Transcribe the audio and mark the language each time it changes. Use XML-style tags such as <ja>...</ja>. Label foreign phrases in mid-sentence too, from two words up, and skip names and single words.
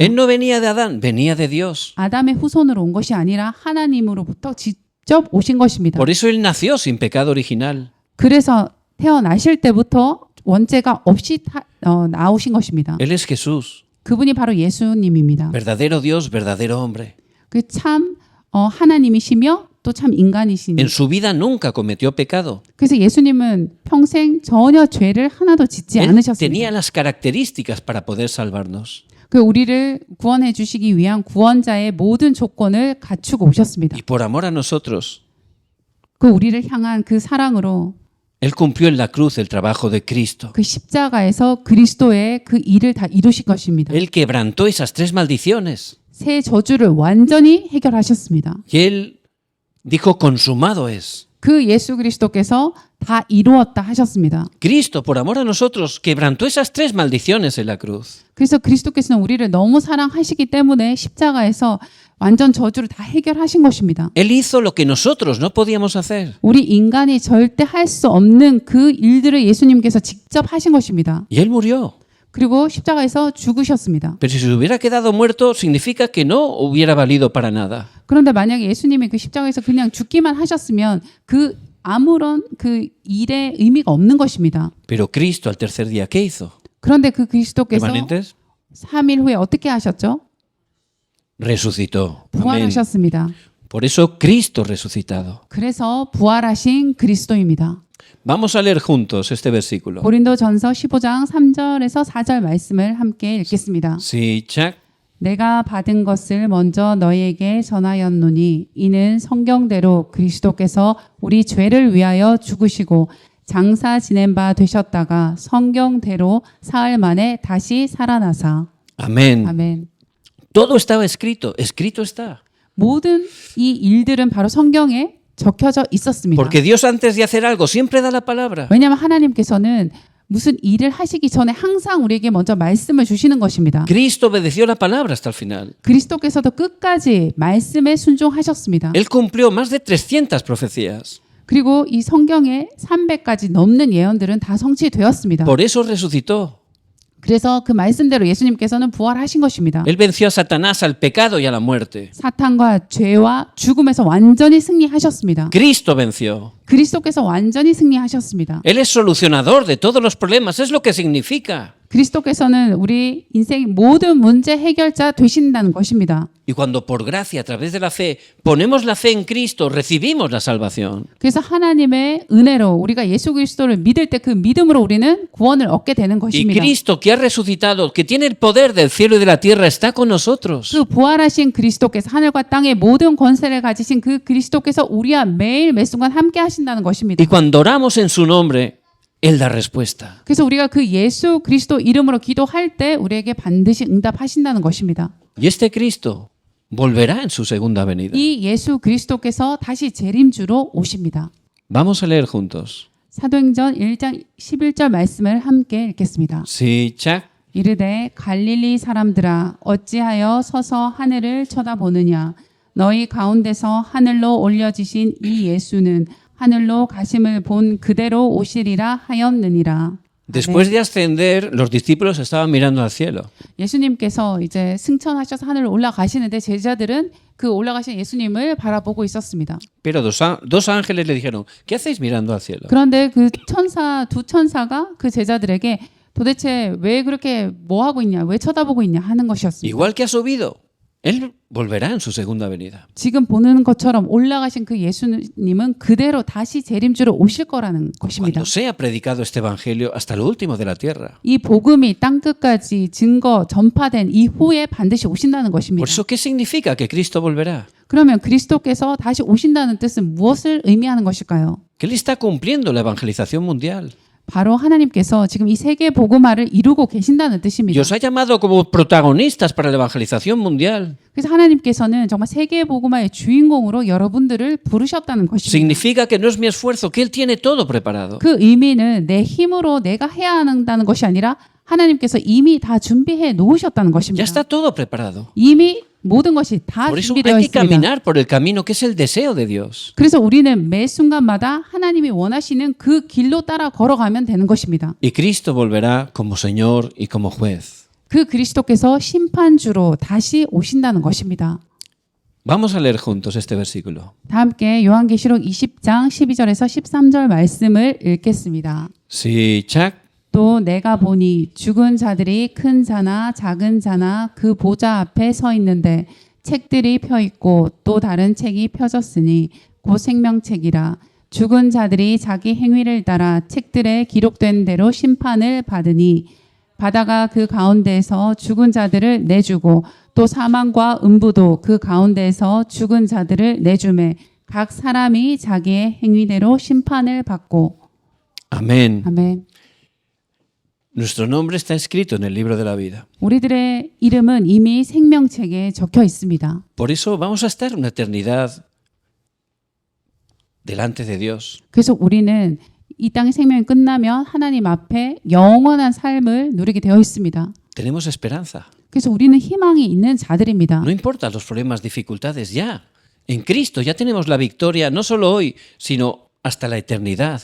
<es>Él no venía de Adán, venía de Dios.</es> <ko>아담의 후손으로 온 것이 아니라 하나님으로부터 직접 오신 것입니다.</ko> <es>Por eso Él nació sin pecado original.</es> <ko>그래서 태어나실 때부터 원죄가 없이 나오신 것입니다.</ko> <es>Él es Jesús,</es> <ko>그분이 바로 예수님입니다.</ko> <es>verdadero Dios, verdadero hombre.</es> <ko>그 참 하나님이시며 또 참 인간이시니.</ko> <es>En su vida nunca cometió pecado.</es> <ko>그래서 예수님은 평생 전혀 죄를 하나도 짓지</ko> <es>Él</es> <ko>않으셨습니다.</ko> <es>tenía las características para poder salvarnos.</es> <ko>그 우리를 구원해 주시기 위한 구원자의 모든 조건을 갖추고 오셨습니다.</ko> <es>Y por amor a nosotros,</es> <ko>그 우리를 향한 그 사랑으로</ko> <es>Él cumplió en la cruz el trabajo de Cristo.</es> <ko>그 십자가에서 그리스도의 그 일을 다 이루신 것입니다.</ko> <es>Él quebrantó esas 3 maldiciones.</es> <ko>세 저주를 완전히 해결하셨습니다.</ko> <es>Y Él dijo, consumado es.</es> <ko>그 예수 그리스도께서 다 이루었다 하셨습니다.</ko> <es>Cristo, por amor a nosotros, quebrantó esas 3 maldiciones en la cruz.</es> <ko>그래서 그리스도께서는 우리를 너무 사랑하시기 때문에 십자가에서 완전 저주를 다 해결하신 것입니다.</ko> <es>Él hizo lo que nosotros no podíamos hacer.</es> <ko>우리 인간이 절대 할 수 없는 그 일들을 예수님께서 직접 하신 것입니다.</ko> <es>Y Él murió.</es> <ko>그리고 십자가에서 죽으셨습니다.</ko> <es>Pero si se hubiera quedado muerto, significa que no hubiera valido para nada.</es> <ko>그런데 만약에 예수님이 그 십자가에서 그냥 죽기만 하셨으면 그 아무런 그 일에 의미가 없는 것입니다.</ko> <es>Pero Cristo al tercer día, ¿qué hizo?</es> <ko>그런데 그 그리스도께서</ko> <es>¿Remanentes?</es> <ko>3일 후에 어떻게 하셨죠?</ko> <es>Resucitó. Amén.</es> <ko>부활하셨습니다.</ko> <es>Por eso Cristo resucitado.</es> <ko>그래서 부활하신 그리스도입니다.</ko> <es>Vamos a leer juntos este versículo.</es> <ko>고린도전서 15장 3절에서 4절 말씀을 함께 읽겠습니다. 시작. 내가 받은 것을 먼저 너희에게 전하였노니 이는 성경대로 그리스도께서 우리 죄를 위하여 죽으시고 장사 지낸 바 되셨다가 성경대로 사흘 만에 다시 살아나사.</ko> <es>Amén.</es> <ko>아멘.</ko> <es>Todo estaba escrito. Escrito está.</es> <ko>모든 이 일들은 바로 성경에 적혀져 있었습니다.</ko> <es>Porque Dios antes de hacer algo siempre da la palabra.</es> <ko>왜냐하면 하나님께서는 무슨 일을 하시기 전에 항상 우리에게 먼저 말씀을 주시는 것입니다.</ko> <es>Cristo obedeció la palabra hasta el final.</es> <ko>그리스도께서도 끝까지 말씀에 순종하셨습니다.</ko> <es>Él cumplió más de 300 profecías.</es> <ko>그리고 이 성경에 300가지 넘는 예언들은 다 성취되었습니다.</ko> <es>Por eso resucitó.</es> <ko>그래서 그 말씀대로 예수님께서는 부활하신 것입니다.</ko> <es>Él venció a Satanás, al pecado y a la muerte.</es> <ko>사탄과 죄와 죽음에서 완전히 승리하셨습니다.</ko> <es>Cristo venció.</es> <ko>그리스도께서 완전히 승리하셨습니다.</ko> <es>Él es solucionador de todos los problemas. Es lo que significa.</es> <ko>그리스도께서는 우리 인생 모든 문제 해결자 되신다는 것입니다.</ko> <es>Y cuando por gracia, a través de la fe, ponemos la fe en Cristo, recibimos la salvación.</es> <ko>그래서 하나님의 은혜로 우리가 예수 그리스도를 믿을 때 그 믿음으로 우리는 구원을 얻게 되는</ko> <es>Y</es> <ko>것입니다.</ko> <es>Cristo, que ha resucitado, que tiene el poder del cielo y de la tierra, está con nosotros.</es> <ko>그 부활하신 그리스도께서 하늘과 땅의 모든 권세를 가지신 그 그리스도께서 우리와 매일 매 순간 함께 하신다는 것입니다.</ko> <es>Y cuando oramos en su nombre, Él da respuesta.</es> <ko>그래서 우리가 그 예수 그리스도 이름으로 기도할 때 우리에게 반드시 응답하신다는 것입니다.</ko> <es>Y este Cristo volverá en su segunda venida.</es> <ko>이 예수 그리스도께서 다시 재림주로 오십니다.</ko> <es>Vamos a leer juntos.</es> <ko>사도행전 1장 11절 말씀을 함께 읽겠습니다. 시작. 이르되 갈릴리 사람들아 어찌하여 서서 하늘을 쳐다보느냐 너희 가운데서 하늘로 올려지신 이 예수는 하늘로 가심을 본 그대로 오시리라 하였느니라.</ko> <es>Después de ascender, los discípulos estaban mirando al cielo.</es> <ko>예수님께서 이제 승천하셔서 하늘로 올라가시는데 제자들은 그 올라가신 예수님을 바라보고 있었습니다.</ko> <es>Pero dos ángeles le dijeron, ¿qué hacéis mirando al cielo?</es> <ko>그런데 그 두 천사가 그 제자들에게 도대체 왜 그렇게 뭐 하고 있냐, 왜 쳐다보고 있냐 하는 것이었습니다.</ko> <es>Igual que ha subido, Él volverá en su segunda venida.</es> <ko>지금 보는 것처럼 올라가신 그 예수님은 그대로 다시 재림주로 오실 거라는 것입니다.</ko> <es>Cuando sea predicado este evangelio hasta lo último de la tierra.</es> <ko>이 복음이 땅끝까지 증거 전파된 이후에 반드시 오신다는 것입니다.</ko> <es>Por eso, ¿qué significa que Cristo volverá?</es> <ko>그러면 그리스도께서 다시 오신다는 뜻은 무엇을 의미하는 것일까요?</ko> <es>Que Él está cumpliendo la evangelización mundial.</es> <ko>바로 하나님께서 지금 이 세계 복음화를 이루고 계신다는</ko> <es>Y</es> <ko>뜻입니다.</ko> <es>os ha llamado como protagonistas para la evangelización mundial.</es> <ko>그래서 하나님께서는 정말 세계 복음화의 주인공으로 여러분들을 부르셨다는 것입니다.</ko> <es>Significa que no es mi esfuerzo, que Él tiene todo preparado.</es> <ko>그 의미는 내 힘으로 내가 해야 한다는 것이 아니라 하나님께서 이미 다 준비해 놓으셨다는</ko> <es>Ya</es> <ko>것입니다.</ko> <es>está todo preparado.</es> <ko>이미 모든 것이 다</ko> <es>Por eso</es> <ko>준비되어</ko> <es>hay que</es> <ko>있습니다.</ko> <es>caminar por el camino que es el deseo de Dios.</es> <ko>그래서 우리는 매 순간마다 하나님이 원하시는 그 길로 따라 걸어가면 되는 것입니다.</ko> <es>Y Cristo volverá como Señor y como juez.</es> <ko>그 그리스도께서 심판주로 다시 오신다는 것입니다.</ko> <es>Vamos a leer juntos este versículo.</es> <ko>다 함께 요한계시록 20장 12절에서 13절 말씀을 읽겠습니다. 시작. 또 내가 보니 죽은 자들이 큰 자나 작은 자나 그 보좌 앞에 서 있는데 책들이 펴 있고 또 다른 책이 펴졌으니 곧 생명책이라. 죽은 자들이 자기 행위를 따라 책들에 기록된 대로 심판을 받으니 바다가 그 가운데에서 죽은 자들을 내주고 또 사망과 음부도 그 가운데에서 죽은 자들을 내주매 각 사람이 자기의 행위대로 심판을 받고.</ko> <es>Amén.</es> <ko>아멘.</ko> <es>Nuestro nombre está escrito en el libro de la vida.</es> <ko>우리들의 이름은 이미 생명책에 적혀 있습니다.</ko> <es>Por eso vamos a estar una eternidad delante de Dios.</es> <ko>그래서 우리는 이 땅의 생명이 끝나면 하나님 앞에 영원한 삶을 누리게 되어 있습니다.</ko> <es>Tenemos esperanza.</es> <ko>그래서 우리는 희망이 있는 자들입니다.</ko> <es>No importa los problemas, dificultades, ya. En Cristo ya tenemos la victoria, no solo hoy, sino hasta la eternidad.</es>